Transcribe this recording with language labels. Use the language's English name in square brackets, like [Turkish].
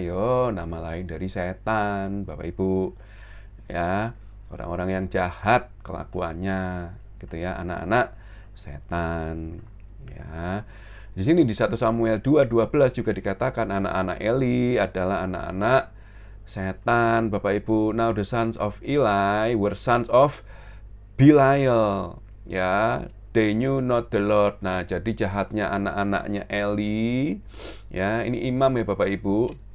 [Indonesian] Yo, nama lain dari setan, Bapak Ibu. Ya, orang-orang yang jahat kelakuannya, gitu ya, anak-anak setan. Ya. Di sini di 1 Samuel 2:12 juga dikatakan anak-anak Eli adalah anak-anak setan, Bapak Ibu. [English] Now the sons of Eli were sons of Belial. Ya, they knew not the Lord. [Indonesian] Nah, jadi jahatnya anak-anaknya Eli. Ya, ini imam ya Bapak Ibu.